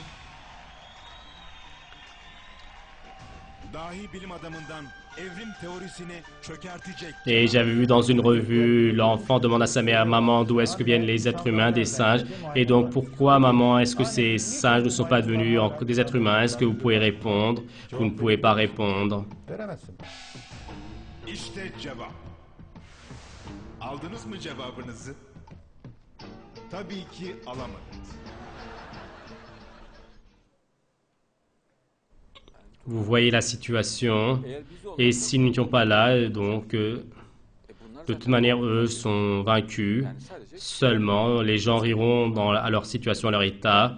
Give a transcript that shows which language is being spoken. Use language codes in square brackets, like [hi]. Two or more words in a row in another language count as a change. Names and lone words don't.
[fr] Et j'avais vu dans une revue, l'enfant demande à sa mère, maman, d'où est-ce que viennent les êtres humains, des singes? Et donc, pourquoi, maman, est-ce que ces singes ne sont pas devenus des êtres humains? Est-ce que vous pouvez répondre? Vous ne pouvez pas répondre. [tr] Aldınız mı cevabınızı? Tabii ki alamadınız. [fr] Vous voyez la situation, et s'ils n'étaient pas là, donc, de toute manière, eux sont vaincus. Seulement, les gens riront à leur situation, à leur état.